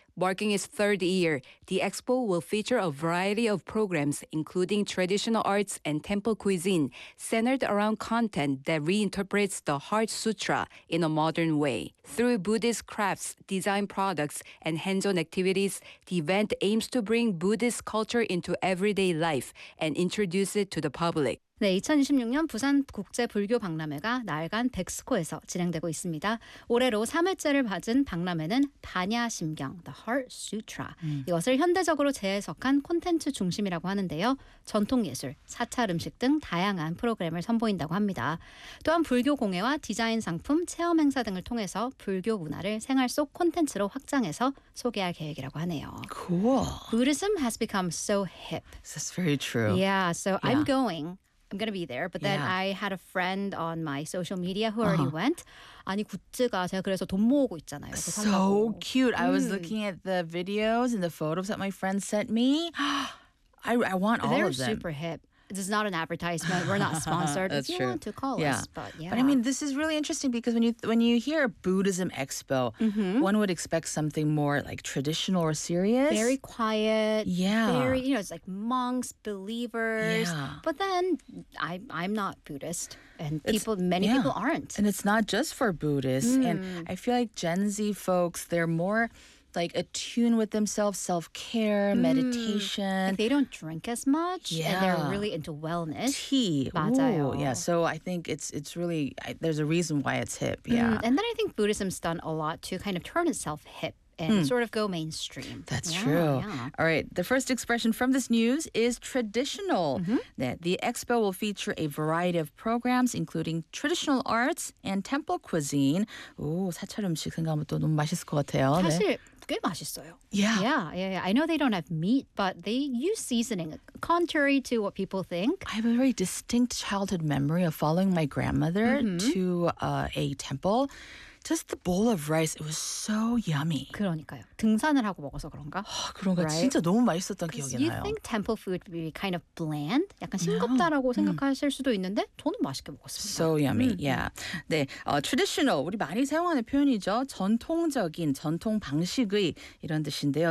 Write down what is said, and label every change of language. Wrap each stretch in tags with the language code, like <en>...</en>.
<en>Marking its third year, the expo will feature a variety of programs, including traditional arts and temple cuisine, centered around content that reinterprets the Heart Sutra in a modern way. Through Buddhist crafts, design products, and hands-on activities, the event aims to bring Buddhist culture into everyday life and introduce it to the public.</en> <ko>네, 2026년 부산 국제 불교 박람회가 나흘간 백스코에서 진행되고 있습니다. 올해로 3회째를 맞은 박람회는 반야심경, The Heart Sutra. 이것을 현대적으로 재해석한 콘텐츠 중심이라고 하는데요. 전통예술, 사찰 음식 등 다양한 프로그램을 선보인다고 합니다. 또한 불교 공예와 디자인 상품, 체험 행사 등을 통해서 불교 문화를 생활 속 콘텐츠로 확장해서 소개할 계획이라고 하네요.</ko> <en>Cool. Buddhism has become so hip. That's very true. Yeah, so yeah. I'm going to be there. But then I had a friend on my social media who already went.</en> <ko>아니, 굿즈가 제가 그래서 돈 모으고 있잖아요.</ko> <en>So cute. I was looking at the videos and the photos that my friend sent me. I want all They're of them. They're super hip. This is not an advertisement. We're not sponsored. That's if you true. Want to call yeah. us. But, yeah. but I mean, this is really interesting because when you hear Buddhism Expo, one would expect something more like traditional or serious. Very quiet. Yeah. Very, you know, it's like monks, believers. Yeah. But then I'm not Buddhist. And many people aren't. And it's not just for Buddhists. And I feel like Gen Z folks, they're more like attune with themselves, self-care, meditation. Like they don't drink as much and they're really into wellness. Tea.</en> <ko>맞아요.</ko> <en>Ooh, yeah, so I think it's really, there's a reason why it's hip, And then I think Buddhism's done a lot to kind of turn itself hip and sort of go mainstream. That's true. Yeah. All right, the first expression from this news is traditional. Mm-hmm. The expo will feature a variety of programs, including traditional arts and temple cuisine.</en> <ko>Ooh, 사찰 음식 생각하면 또 너무 맛있을 것 같아요. 사실 꽤 맛있어요.</ko> <en>Yeah. I know they don't have meat, but they use seasoning, contrary to what people think. I have a very distinct childhood memory of following my grandmother to a temple. Just the bowl of rice, it was so yummy.</en> <ko>그러니까요. 등산을 하고 먹어서 그런가? 그런가?</ko> <en>Right?</en> <ko>진짜 너무 맛있었던 기억이 나요.</ko> <en>You think temple food would be kind of bland?</en> <ko>약간 싱겁다라고 생각하실 수도 있는데 저는 맛있게 먹었습니다.</ko> <en>So yummy, yeah.</en> <ko>네, traditional, 우리 많이 사용하는 표현이죠. 전통적인, 전통 방식의 이런 뜻인데요.</ko>